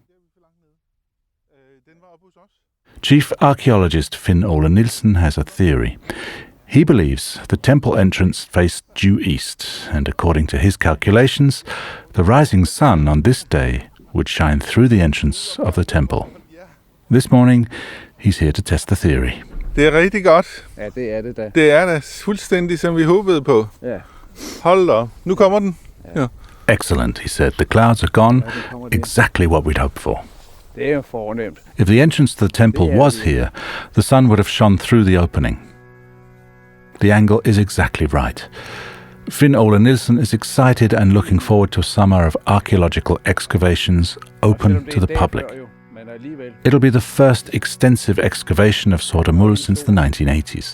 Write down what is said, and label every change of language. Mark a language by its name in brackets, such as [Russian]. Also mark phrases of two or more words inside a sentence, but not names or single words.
[English] Chief archaeologist Finn Ole Nielsen has a theory. He believes the temple entrance faced due east, and according to his calculations, the rising sun on this day would shine through the entrance of the temple. This morning, he's here to test the theory. [Danish] Det er rigtig godt. Ja, det er det da. Det er da fuldstændig, som vi håbede på. Ja. Hold da. Nu kommer den. Ja. [English] Excellent, he said. The clouds are gone. Exactly what we'd hoped for. [Danish] Det er jo fornemt. [English] If the entrance to the temple was here, the sun would have shone through the opening. The angle is exactly right. Finn Ole Nielsen is excited and looking forward to a summer of archaeological excavations open to the public. It'll be the first extensive excavation of Sorte Muld since the 1980s.